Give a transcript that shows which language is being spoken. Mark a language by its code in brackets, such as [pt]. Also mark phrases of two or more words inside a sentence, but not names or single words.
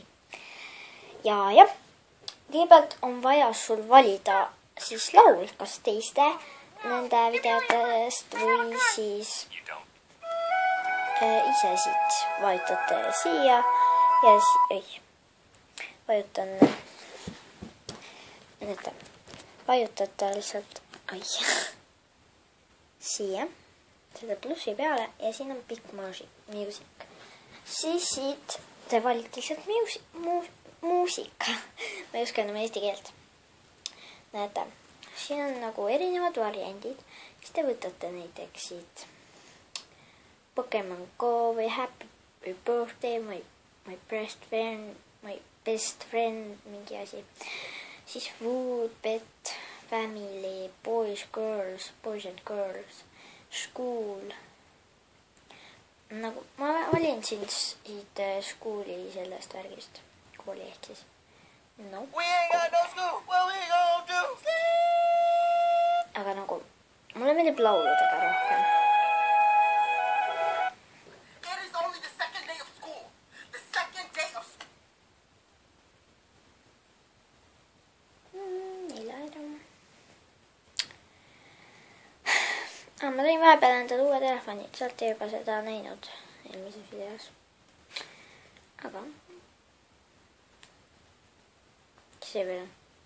[et] Ja kõigepealt on vaja sul valida siis laul, kas teiste nende videotest või siis ise siit vajutate siia ja vajutate lihtsalt siia seda plussi peale ja siin on Big Music. Siis siit te valite lihtsalt muusika. Ma ei oska enam eesti keelt. Näete, siin on nagu erinevad variandid, siis te võtate näiteks siit Pokemon Go või Happy Birthday, [en] my best friend, [et] mingi asi. [en] Siis Food, Pet, Family, Boys and Girls, School. [et] Nagu ma valin siit school'i sellest värgist, kooli ehk siis. [en] No. We ain't got no school. What we gonna do? [et] Aga nagu mulle meeldib lauludega rohkem. [en] It is only the second day of school. The second day of school. [et] Ma tõin vahepeal endale uue telefoni, sealt ei juba seda näinud eelmises videos. Aga see veel on.